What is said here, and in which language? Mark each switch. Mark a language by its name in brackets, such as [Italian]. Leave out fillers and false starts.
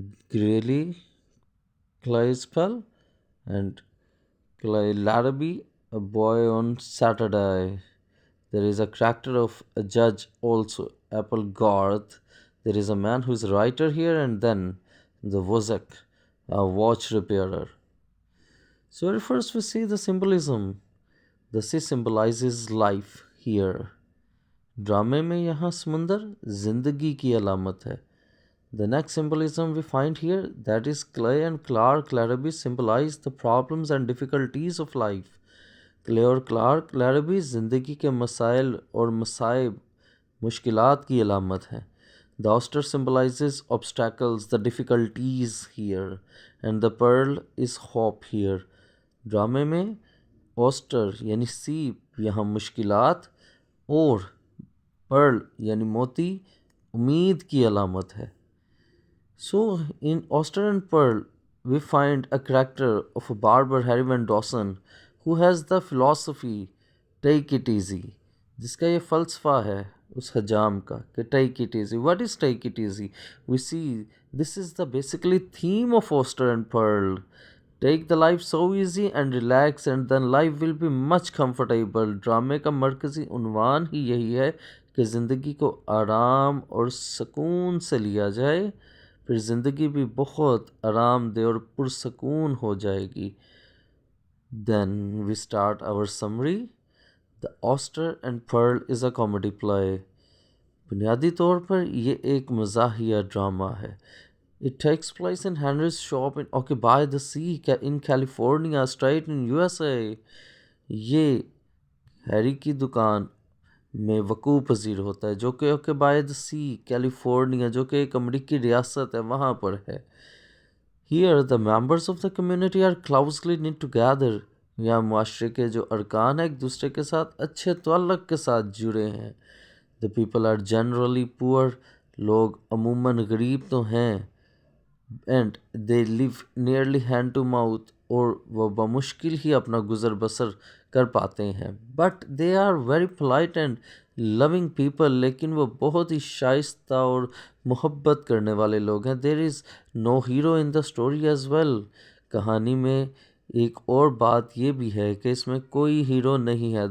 [English] Greeley, Clay's pal, and Clay Larrabee, a boy on Saturday. There is a character of a judge also, Apple Garth. There is a man who is a writer here, and then the Wozak, a watch repairer. So at first we see the symbolism. The sea symbolizes life here. [Hindi] ड्रामे में यहाँ समुंदर जिंदगी की अलामत है. [English] The next symbolism we find here, that is Clay and Clark Larrabee symbolize the problems and difficulties of life. [Hindi] Clay और Clark लैरबी ज़िंदगी के मसाइल और मसाइब मुश्किलात की अलामत है. [English] The Oyster symbolizes obstacles, the difficulties here, and the pearl is hope here. [Hindi] ड्रामे में ऑस्टर यानी सीप यहाँ मुश्किलात और पर्ल यानी मोती उम्मीद की अलामत है. [English] So in Oyster and Pearl we find a character of a barber, Harry Van Dawson, who has the philosophy take it easy. [Hindi] जिसका ये फ़लसफ़ा है उस हजाम का कि [English] take it easy. What is take it easy? We see this is the basically theme of Oyster and Pearl. Take the life so easy and relax and then life will be much comfortable. [Hindi] ड्रामे का मरकज़ी उन्वान ही यही है कि ज़िंदगी को आराम और सुकून से लिया जाए, फिर ज़िंदगी भी बहुत आरामदेह और पुरसकून हो जाएगी. [English] Then we start our summary. The Oyster and Pearl is a comedy play. [Hindi] बुनियादी तौर पर ये एक मज़ाहिया ड्रामा है. [English] It takes place in Henry's shop in Occupy the Sea in California, state in USA. [Hindi] ये हैरी की दुकान में वकूफ़ पजीर होता है जो कि ऑक्यूपाई द सी कैलिफोर्निया, जो कि एक अमरीकी रियासत है, वहाँ पर है. [English] Here the members of the community are closely knit together. [Hindi] यहाँ मुआशरे के जो अरकान हैं एक दूसरे के साथ अच्छे तअल्लुक़ के साथ जुड़े हैं. [English] The people are generally poor. [Hindi] लोग अमूमन गरीब तो हैं. [English] And they live nearly hand to mouth. [Hindi] और वह बमुश्किल ही अपना गुज़र बसर कर पाते हैं. [English] But they are very polite and loving people. [Hindi] लेकिन वो बहुत ही शाइस्ता और मोहब्बत करने वाले लोग हैं. [English] There is no hero in the story as well. [Hindi] कहानी में एक और बात ये भी है कि इसमें कोई हीरो नहीं है.